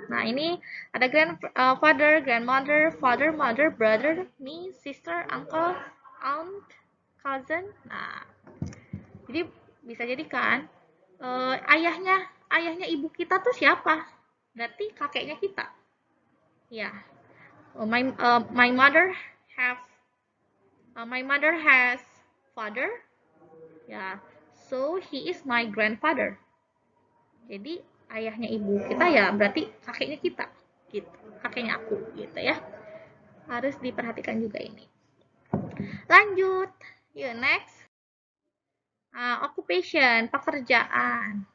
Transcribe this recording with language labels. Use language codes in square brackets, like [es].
[id] Nah, ini ada [en] grandfather, grandmother, father, mother, brother, me, sister, uncle, aunt, cousin. [id] Nah, jadi bisa jadi kan ayahnya ibu kita tuh siapa? Berarti kakeknya kita. [en] Ya, my mother have my mother has father, ya, So he is my grandfather. [id] Jadi ayahnya ibu kita ya berarti kakeknya kita, gitu. Kakeknya aku, gitu ya. Harus diperhatikan juga ini. Lanjut, yuk next. Occupation, pekerjaan.